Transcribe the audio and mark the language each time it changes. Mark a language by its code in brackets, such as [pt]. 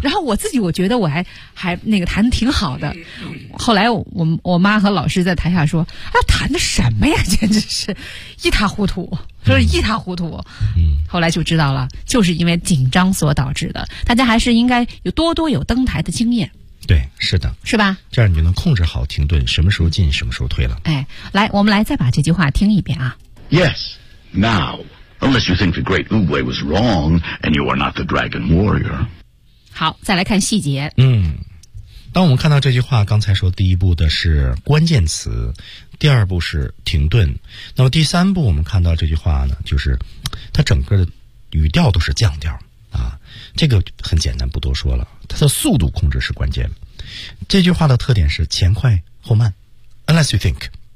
[zh] 然后我自己我觉得我还那个弹得挺好的，后来我妈和老师在台下说啊，弹的什么呀，简直是一塌糊涂，就是一塌糊涂。后来就知道了，就是因为紧张所导致的。大家还是应该有多多有登台的经验。对，是的。是吧？这样你就能控制好停顿，什么时候进什么时候退了。哎，来，我们来再把这句话听一遍啊。 [en] Yes, now, unless you think the great Uwe was wrong, and you are not the dragon warrior. [zh] 好，再来看细节。当我们看到这句话，刚才说第一步的是关键词，第二步是停顿，那么第三步我们看到这句话呢，就是它整个的语调都是降调啊，这个很简单，不多说了。它的速度控制是关键，这句话的特点是前快后慢 [en] unless you think。